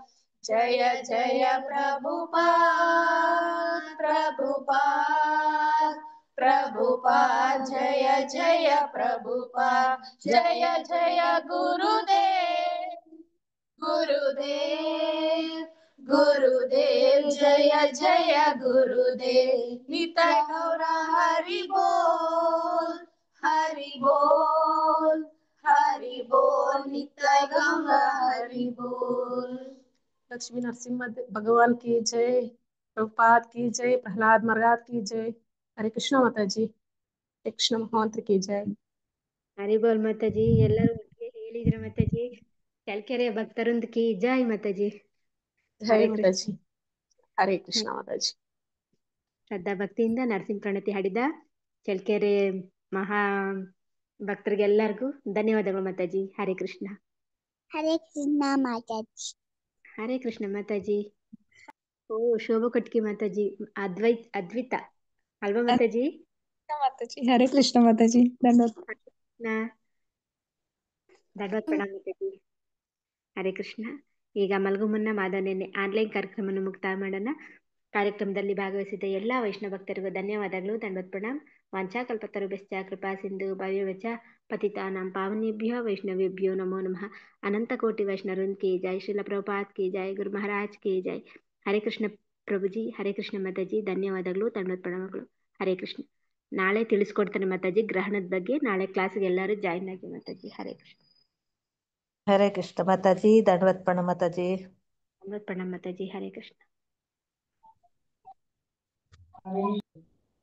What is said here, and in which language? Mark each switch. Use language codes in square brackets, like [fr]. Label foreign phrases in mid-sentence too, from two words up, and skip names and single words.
[kn] ಜಯ ಜಯ ಪ್ರಭುಪಾದ್, ಪ್ರಭುಪಾದ್, ಪ್ರಭುಪಾದ್. ಜಯ ಜಯ ಪ್ರಭುಪಾದ್, ಜಯ ಜಯ ಗುರುದೇವ್, ಗುರುದೇವ್, [hi] गुरुदेव जय जय गुरुदेव निताय गौर हरि बोल हरि बोल हरि बोल निताय गौर हरि बोल। लक्ष्मी नरसिम्हा भगवान की जय, प्रभुपाद की जय, प्रहलाद महाराज की जय। हरे कृष्ण माता जी, हरे कृष्ण महामंत्र की जय। [kn] ಹರಿಬೋಲ್ ಮಾತಾಜಿ. ಎಲ್ಲರೂ ಒಟ್ಟಿಗೆ ಹೇಳಿದ್ರ ಮಾತಾಜಿ. ಚಳ್ಕೆರೆ ಭಕ್ತರೊಂದಿಗೆ ಜೈ ಮಾತಾಜಿ. [hi] जय [kn] ಹರೇ [hi] माता [kn] ಕೃಷ್ಣ. [hi] जी, हरे कृष्ण माता जी। [kn] ಶ್ರದ್ಧಾ ಭಕ್ತಿಯಿಂದ ನರಸಿಂಹ ಪ್ರಣತಿ ಹಾಡಿದ ಚಳ್ಕೆರೆ ಮಹಾ ಭಕ್ತರಿಗೆಲ್ಲರಿಗೂ ಧನ್ಯವಾದಗಳು ಮಾತಾಜಿ. ಹರೇ ಕೃಷ್ಣ. [hi] हरे कृष्णा माता जी। [kn] ಹರೇ ಕೃಷ್ಣ ಮಾತಾಜಿ. ಓ ಶೋಭಾ ಕೊಟ್ಕಿ ಮಾತಾಜಿ, ಅದ್ವಿತ ಅಲ್ವಾ ಮಾತಾಜಿ? [hi] माता जी, हरे कृष्ण माता जी, धन्यवाद। [kn] ಧನ್ಯವಾದ ಪ್ರಣಾಮ ಮಾತಾಜಿ. ಹರೇ ಕೃಷ್ಣ. ಈಗ ಮಲಗು ಮುನ್ನ ಮಾಧವನೆನ್ನೆ ಆನ್ಲೈನ್ ಕಾರ್ಯಕ್ರಮವನ್ನು ಮುಕ್ತಾಯ ಮಾಡೋಣ. ಕಾರ್ಯಕ್ರಮದಲ್ಲಿ ಭಾಗವಹಿಸಿದ ಎಲ್ಲ ವೈಷ್ಣವ ಭಕ್ತರಿಗೂ ಧನ್ಯವಾದಗಳು, ದಂಡವತ್ ಪ್ರಣಾಮ್. [sa] ವಾಂಛಾಕಲ್ಪತರುಭ್ಯಶ್ಚ ಕೃಪಾ ಸಿಂಧು ಭವ್ಯವಚ ಪತಿತಾನಾಂ ಪಾವನೇಭ್ಯೋ ವೈಷ್ಣವೇಭ್ಯೋ ನಮೋ ನಮಃ. [hi] अनंत कोटि वैष्णववृंद की जय, श्रील प्रभुपाद की जय, गुरु महाराज की जय. [kn] ಹರೇ ಕೃಷ್ಣ ಪ್ರಭುಜಿ, ಹರೇ ಕೃಷ್ಣ ಮಾತಾಜಿ, ಧನ್ಯವಾದಗಳು, ದಂಡವತ್ ಪ್ರಣಾಮಗಳು. ಹರೇ ಕೃಷ್ಣ. ನಾಳೆ ತಿಳಿಸ್ಕೊಡ್ತಾನೆ ಮಾತಾಜಿ ಗ್ರಹಣದ ಬಗ್ಗೆ. ನಾಳೆ ಕ್ಲಾಸ್ಗೆ ಎಲ್ಲರೂ ಜಾಯಿನ್ ಆಗಿ ಮಾತಾಜಿ. ಹರೇ ಕೃಷ್ಣ. [hi] हरे कृष्ण माता जी, दंडवत प्रणाम माता जी। [kn] ದಂಡವತ್ ಪ್ರಣಾಮ್ ಮಾತಾಜಿ. ಹರೇ ಕೃಷ್ಣ.